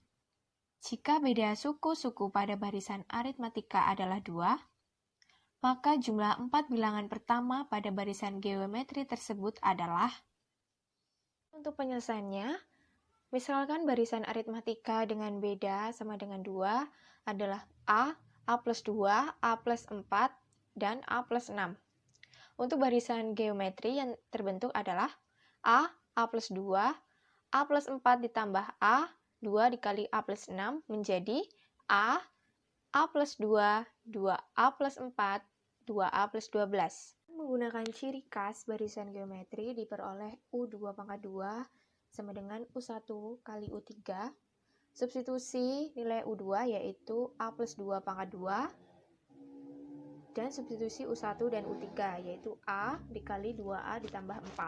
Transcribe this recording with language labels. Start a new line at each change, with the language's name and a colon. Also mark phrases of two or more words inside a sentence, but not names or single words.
Indonesian: Jika beda suku-suku pada barisan aritmatika adalah 2, maka jumlah 4 bilangan pertama pada barisan geometri tersebut adalah. Untuk penyelesaiannya, misalkan barisan aritmatika dengan beda sama dengan 2 adalah A plus 2, A plus 4, dan A plus 6. Untuk barisan geometri yang terbentuk adalah A plus 2, A plus 4 ditambah A, 2 dikali A plus 6 menjadi A plus 2, 2A plus 4, 2A plus 12. Menggunakan ciri khas barisan geometri diperoleh U2 pangkat 2 sama dengan U1 kali U3. Substitusi nilai U2 yaitu A plus 2 pangkat 2. Dan substitusi U1 dan U3 yaitu A dikali 2A ditambah 4.